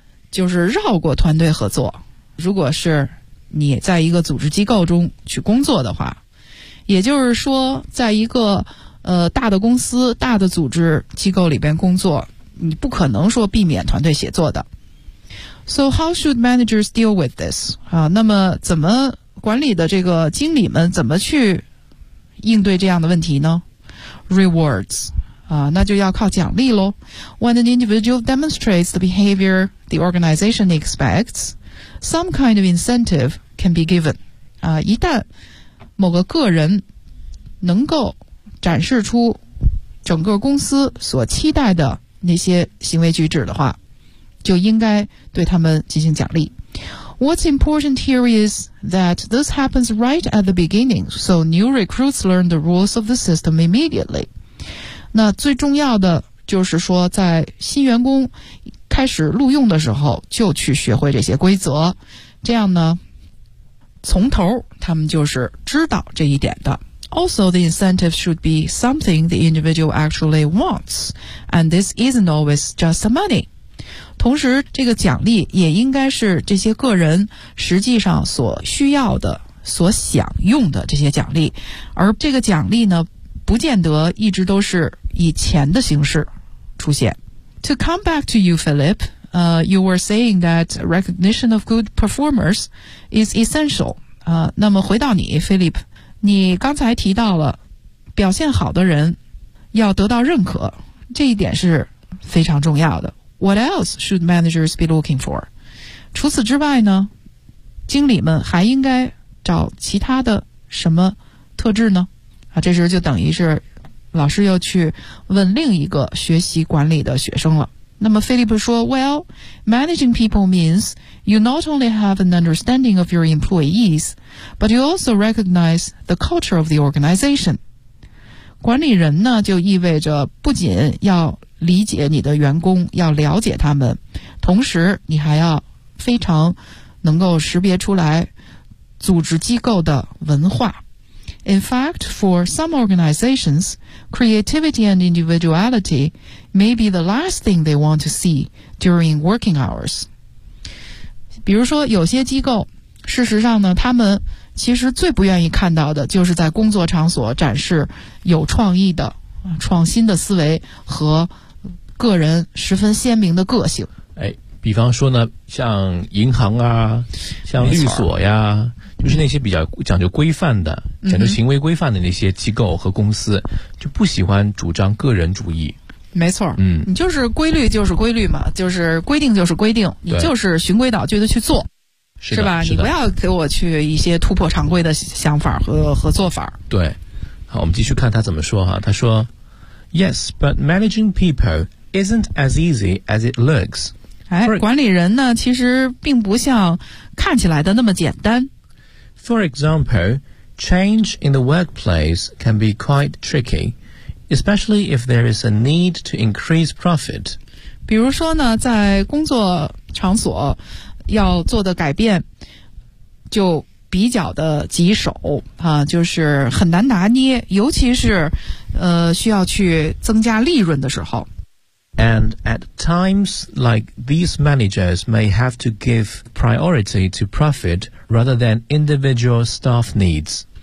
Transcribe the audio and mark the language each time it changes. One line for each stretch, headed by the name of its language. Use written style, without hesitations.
Chinese: 就是绕过团队合作，如果是你在一个组织机构中去工作的话，也就是说在一个大的公司大的组织机构里边工作，你不可能说避免团队协作的。
English: So how should managers deal with this?
Chinese: 那么怎么管理的这个经理们怎么去应对这样的问题呢？
English: Rewards
Chinese: 那就要靠奖励咯。
English: When an individual demonstrates the behavior the organization expects, some kind of incentive can be given.
Chinese: 一旦某个个人能够展示出整个公司所期待的那些行为举止的话，就应该对他们进行奖励。
English: What's important here is that this happens right at the beginning, so new recruits learn the rules of the system immediately.
Chinese: 那最重要的就是说在新员工开始录用的时候就去学会这些规则，这样呢从头他们就是知道这一点的。
English: Also, the incentive should be something the individual actually wants, and this isn't always just the money.
Chinese: 同时这个奖励也应该是这些个人实际上所需要的所想用的这些奖励，而这个奖励呢不见得一直都是以钱的形式出现。
English: To come back to you, Philip, you were saying that recognition of good performers is essential.
Chinese: 那么回到你 Philip, 你刚才提到了表现好的人要得到认可，这一点是非常重要的。
English: What else should managers be looking for?
Chinese: 除此之外呢，经理们还应该找其他的什么特质呢？这时就等于是老师又去问另一个学习管理的学生了。那么菲利普说
English: Well, managing people means you not only have an understanding of your employees, but you also recognize the culture of the organization.
Chinese: 管理人呢就意味着不仅要理解你的员工，要了解他们，同时你还要非常能够识别出来组织机构的文化。
English: In fact, for some organizations, creativity and individuality may be the last thing they want to see during working hours.
Chinese: 比如说有些机构，事实上呢，他们其实最不愿意看到的就是在工作场所展示有创意的、创新的思维和个人十分鲜明的个性。哎，比方说呢，像银行啊，像律所呀。就是那些比较讲究规范的、讲究行为规范的那些机构和公司、就不喜欢主张个人主义。没错，嗯，你就是规律就是规律嘛，就是规定就是规定，你就是循规蹈矩的去做，是吧？是，你不要给我去一些突破常规的想法和做法。对，好，我们继续看他怎么说哈。他说
English: ，Yes, but managing people isn't as easy as it looks.
Chinese: 哎，管理人呢，其实并不像看起来的那么简单。 For example, change in the workplace can be quite tricky, especially if there is a need to increase profit. 比如说呢，在工作场所要做的改变就比较的棘手啊，就是很难拿捏，尤其是需要去增加利润的时候。
English: And at times like these managers may have to give priority to profit rather than individual staff needs.